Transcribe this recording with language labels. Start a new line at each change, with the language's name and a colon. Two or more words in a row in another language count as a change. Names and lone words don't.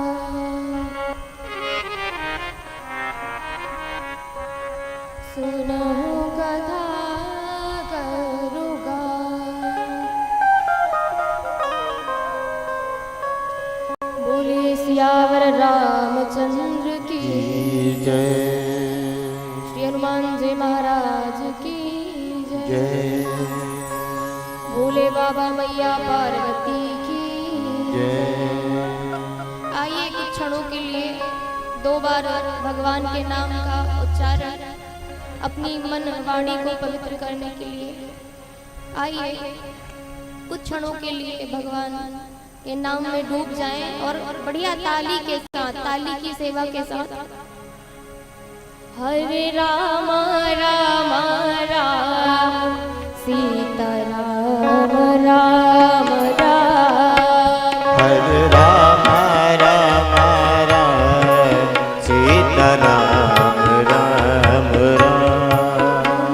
Hindi: सुनहु कथा करुगा। बोले सियावर रामचंद्र की जय श्री हनुमान जी महाराज की जय। जय भोले बाबा बाबा मैया पार्वती की। आइए कुछ क्षणों के लिए 2 बार भगवान के नाम का उच्चारण अपनी मन वाणी को पवित्र करने के लिए आइए कुछ क्षणों के लिए भगवान के नाम में डूब जाएं और बढ़िया ताली के साथ, ताली की सेवा के साथ हरे राम राम राम सीता राम राम राम। हरे राम राम राम सीता राम राम राम।